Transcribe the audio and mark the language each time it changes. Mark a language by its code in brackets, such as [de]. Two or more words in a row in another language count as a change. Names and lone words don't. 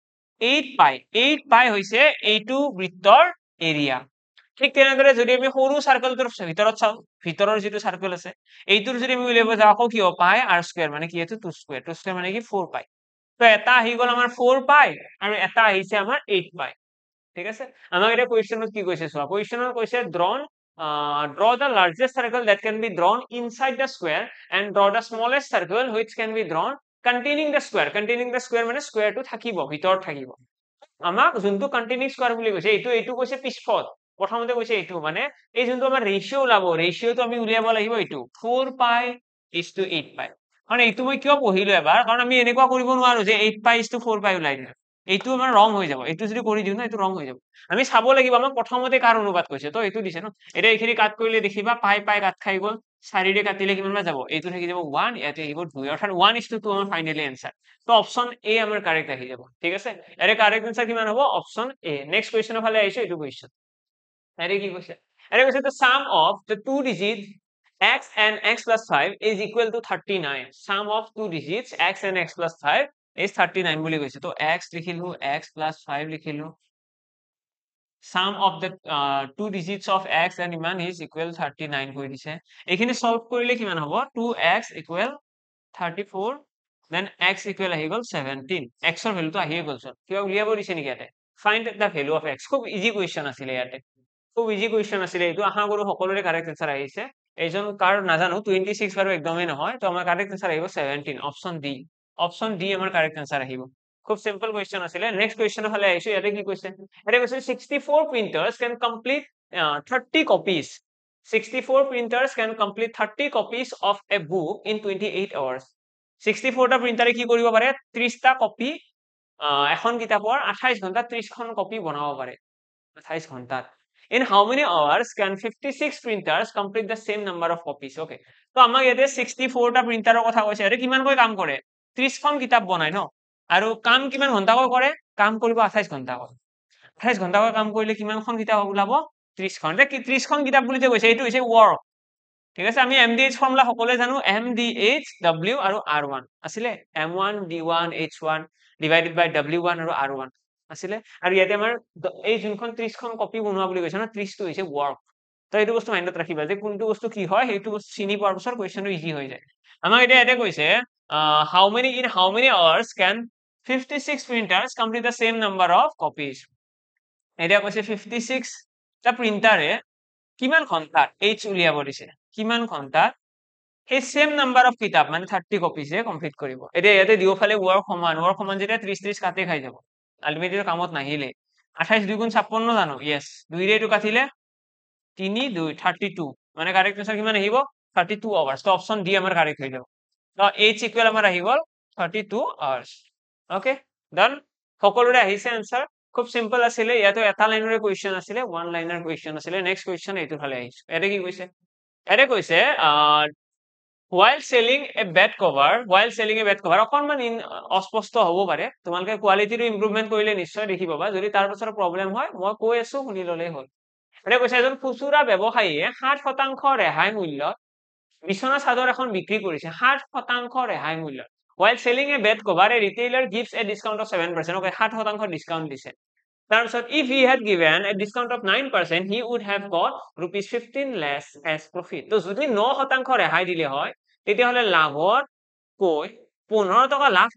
[as] 8 পাই হৈছে এইটো বৃত্তৰ এৰিয়া ঠিক তেনেদৰে যদি আমি সৰু সাৰ্কেলটোৰ ভিতৰত চাও ভিতৰৰ যিটো সাৰ্কেল আছে এইটোৰ যদি আমি উলিয়াব যাও আকৌ কি হ'ব পাই r স্কয়াৰ মানে কি এইটো 2 স্কয়াৰ মানে কি 4 পাই তো এটা আহি গল আমাৰ 4 পাই আৰু এটা আহিছে আমাৰ 8 পাই ঠিক আছে আমাক এটা কোৱেশ্চনত কি কৈছে চোৱা কোৱেশ্চনত কৈছে [en] draw the largest circle that can be drawn inside the square [as] and draw the smallest circle which can be drawn containing the square মানে স্কয়াৰটো থাকিব ভিতৰত থাকিব আমাক যোনটো [en] continuous square [as] বুলি কৈছে এইটো কৈছে পিছফত প্ৰথমতে কৈছে এইটো মানে এই যোনটো আমাৰ ৰেশিও ওলাব ৰেশিওটো আমি উলিয়াব লাগিব এইটো 4 পাই [en] is to [as] 8 পাই কাৰণ এইটো মই কিয় পঢ়িলো এবাৰ কাৰণ আমি এনেকুৱা কৰিব নোৱাৰো যে 8 পাই [en] is to [as] 4 পাই উলাই দিম এইটো আমাৰ ৰং হৈ যাব এইটো যদি কৰি দিও না এইটো ৰং হৈ যাব আমি চাব লাগিব আমাক প্ৰথমতে কাৰ অনুপাত কৈছে তো এইটো দিছে ন এটা এইখিনি কাট কৰিলে দেখিবা পাই কাট খাই গল 4 ৰে কাটিলে কিমান যাব এইটো থাকি যাব 1 ইয়াতে আহিব 2 অৰ্থাৎ 1:2 আমাৰ ফাইনালি आंसर তো [en] option A [as] আমাৰ কাৰেক্ট আহি যাব ঠিক আছে এৰে [en] correct answer [as] কিমান হ'ব [en] option A [as] নেক্সট কোৱেশ্চনৰ ফালে আহিছো এইটো কোৱেশ্চন এৰে কি কৈছে এৰে কৈছে [en] the sum of the two digits x and x plus 5 is equal to 39 sum of two digits x and x plus 5 is 39 [as] বুলি কৈছে তো x লিখিলো [en] x plus 5 [as] লিখিলো [en] sum of the two digits of x and [as] ইমান [en] is equal 39 [as] কৰি দিছে এইখিনি সলভ কৰিলে কিমান হ'ব [en] 2x equal 34 then x [as] equal আহি গল 17 x ৰ ভ্যালুটো আহিয়ে গল সব কিবা উলিয়াব দিছে নেকি ইয়াতে [en] find the value of x [as] খুব [en] easy question [as] আছিল ইয়াতে খুব [en] easy question [as] আছিল এইটো আশা কৰো সকলোৰে [en] correct answer [as] আহিছে এইজন কাৰ নাজানো 26 বাৰু একদমই নহয় তো আমাৰ [en] correct answer [as] আহিব 17 [en] option D [as] আমাৰ [en] correct answer [as] আহিব খুব [en] simple question [as] আছিল নেক্সট কোৱেশ্চনৰ ফালে আহিছো ইয়াতে কি কৈছে ইয়াতে কৈছে [en] 64 printers can complete 30 copies 64 printers can complete 30 copies of a book in 28 hours [as] 64টা প্ৰিন্টাৰে কি কৰিব পাৰে 30টা কপি এখন কিতাপৰ 28 ঘন্টাত 30খন কপি বনাব পাৰে 28 ঘন্টাত [en] in how many hours can 56 printers complete the same number of copies okay [as] তো আমাক ইয়াতে 64টা প্ৰিন্টাৰৰ কথা কৈছে আৰু কিমানকৈ কাম কৰে 30খন কিতাপ বনায় ন আৰু কাম কিমান ঘন্টাকৈ কৰে কাম কৰিব 28 ঘন্টাকৈ 28 ঘন্টাকৈ কাম কৰিলে কিমানখন কিতাপ ওলাব 30খন 30খন কিতাপ বুলি যে কৈছে এইটো হৈছে ওয়ার্ক ঠিক আছে আমি MDH ফৰ্মুলা সকলোৱে জানো MDH W আৰু R1 আছিলে [en] M1 D1 H1 divided by W1 [as] আৰু R1 আছিলে আৰু ইয়াতে আমাৰ এই যোনখন 30খন কপি বনোৱা বুলি কৈছে না 30 টো হৈছে ওয়ার্ক তো এইটো বস্তু মাইন্ডত ৰাখিবা যে কোনটো বস্তু কি হয় সেইটো বস্তু চিনি পোৱাৰ পিছত কোৱেশ্চনটো ইজি হৈ যায় আমাক এতিয়া ইয়াতে কৈছে [en] how many hours can 56 printers complete the same number of copies [as] এতিয়া কৈছে 56 টা প্ৰিন্টাৰে কিমান ঘন্টাত h উলিয়াব দিছে কিমান ঘন্টাত সেই [en] same number of [as] কিতাপ মানে [en] 30 copies complete [as] কৰিব এতিয়া ইয়াতে দুয়োফালে ওয়ার্ক সমান যেতিয়া 30 কাটে খাই যাব আলটিমেটলি কামত নাহিলে 28 2 গুণ 56 জানো ইয়েস 2 ৰে এইটো কাটিলে 3 2 32 মানে [en] correct answer [as] কিমান আহিব 32 আৱাৰ্স তো [en] option D [as] আমাৰ কারেক্ট হৈ যাব তো h ইকুৱেল আমাৰ আহি গল 32 আৱাৰ্স [en] okay done [as] সকলোৰে আহিছে आंसर খুব সিম্পল আছিল ইয়াতো এটা লাইনৰে কোৱেশ্চন আছিল [en] one liner question [as] আছিল [en] next question [as] এইটো ফালে আহিছে এতে কি কৈছে এতে কৈছে [en] while selling a bed cover [as] অকনমান অস্পষ্ট হ'ব পাৰে তোমালোকে কোৱালিটিটো ইমপ্ৰুভমেন্ট কৰিলে নিশ্চয় দেখি পাবা যদি তাৰ পাছৰ প্ৰবলেম হয় মই কৈ আছো শুনি ললেই হ'ল এতে কৈছে এজন খুচুৰা ব্যৱসায়ীয়ে 60% ৰেহাই মূল্যত বিছনা চাদৰ এখন বিক্ৰী কৰিছে 60% ৰেহাই মূল্যত [en] while selling a bed cover a retailer gives a discount of [as] 7% okay 60% ডিসকাউন্ট দিছে তাৰপিছত [en] if he had given a discount of 9% he would have got ₹15 less as profit [as] তো যদি 9% ৰেহাই দিলে হয় তেতিয়াহলে লাভত কৈ 15 টকা লাভ